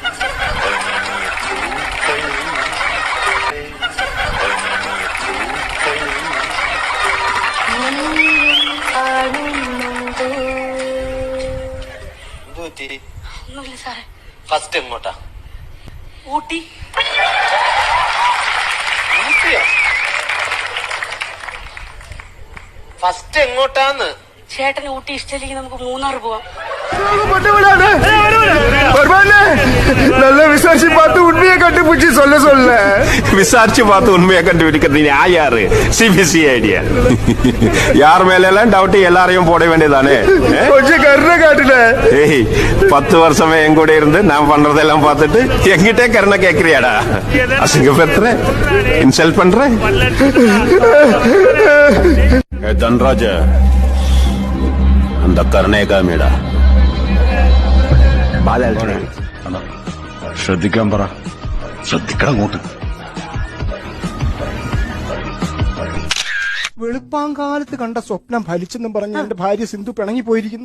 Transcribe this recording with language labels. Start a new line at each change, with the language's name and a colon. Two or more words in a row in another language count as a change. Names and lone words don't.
Malayalam: ഒന്നുമില്ല സാറേ. ഫസ്റ്റ് എങ്ങോട്ടാ? ഊട്ടി. ഫസ്റ്റ് എങ്ങോട്ടാന്ന്? ചേട്ടന് ഊട്ടി ഇഷ്ടമില്ലെങ്കിൽ നമുക്ക് മൂന്നാർ പോവാം.
Tamil: நல்ல விசாரிச்சு பார்த்து உண்மையை கண்டுபிடிச்சு சொல்ல விசாரிச்சு பார்த்து உண்மையை கண்டுபிடிக்கிறது நான் யாரு? சிபிசிஐடியா? யார் மேல எல்லாம் டவுட் எல்லாரையும் போட வேண்டியதானே? கொஞ்சம் கருணை காட்டுல. ஏய், 10 வருஷமே என் கூட இருந்து நான் பண்றதெல்லாம் பார்த்துட்டு என்கிட்டே கருணை கேக்குறியாடா? அசிங்கப்படுத்துற, இன்சல்ட் பண்ற. தன்ராஜ, அந்த കരുണേകാമിടാ.
Malayalam: ശ്രദ്ധിക്കാൻ പറ. ശ്രദ്ധിക്കണം അങ്ങോട്ട്. വെളുപ്പാങ്കാലത്ത് കണ്ട സ്വപ്നം ഫലിച്ചെന്നും പറഞ്ഞ് എന്റെ ഭാര്യ സിന്ധു പിണങ്ങി പോയിരിക്കുന്നു.